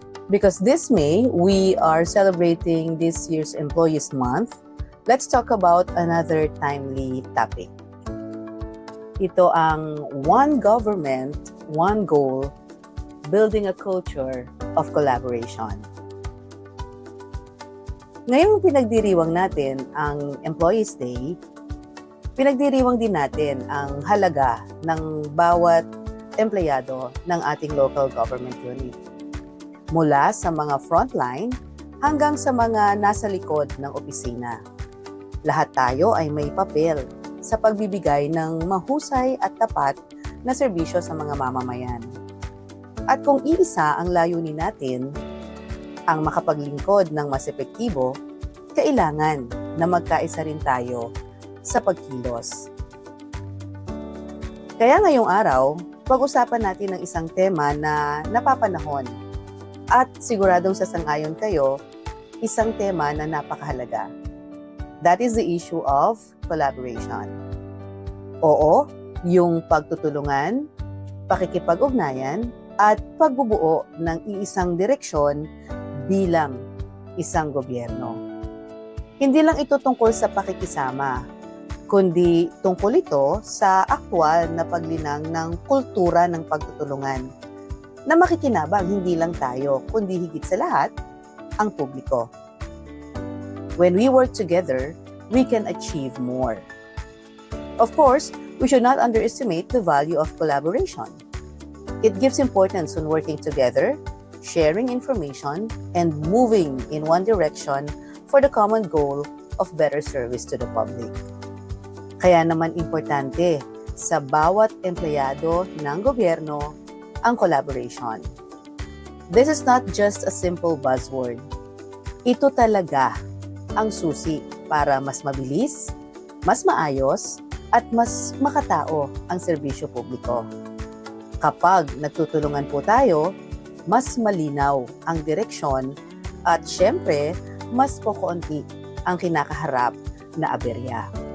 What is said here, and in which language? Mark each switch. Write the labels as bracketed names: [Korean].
[English] Because this May, we are celebrating this year's Employees Month. Let's talk about another timely topic. [Filipino] Ito ang [English] One Government, One Goal, Building a Culture of Collaboration. [Filipino] Ngayong pinagdiriwang natin ang Employees Day, pinagdiriwang din natin ang halaga ng bawat empleyado ng ating local government unit. Mula sa mga frontline hanggang sa mga nasa likod ng opisina. Lahat tayo ay may papel sa pagbibigay ng mahusay at tapat na serbisyo sa mga mamamayan. At kung iisa ang layunin natin, ang makapaglingkod ng mas epektibo, kailangan na magkaisa rin tayo sa pagkilos. Kaya ngayong araw, pag-usapan natin ng isang tema na napapanahon at siguradong sasang-ayon kayo, isang tema na napakahalaga. [English] That is the issue of collaboration. [Filipino] Oo, yung pagtutulungan, pakikipag-ugnayan, at pagbubuo ng iisang direksyon bilang isang gobyerno. Hindi lang ito tungkol sa pakikisama, kundi tungkol ito sa aktwal na paglinang ng kultura ng pagtutulungan na makikinabang hindi lang tayo, kundi higit sa lahat, ang publiko. [English] When we work together, we can achieve more. Of course, we should not underestimate the value of collaboration. It gives importance on working together, sharing information, and moving in one direction for the common goal of better service to the public. [Filipino] Kaya naman importante sa bawat empleyado ng gobyerno ang collaboration. [English] This is not just a simple buzzword. [Filipino] Ito talaga ang susi para mas mabilis, mas maayos, at mas makatao ang serbisyo publiko. Kapag nagtutulungan po tayo, mas malinaw ang direksyon at syempre, mas kukunti ang kinakaharap na aberya.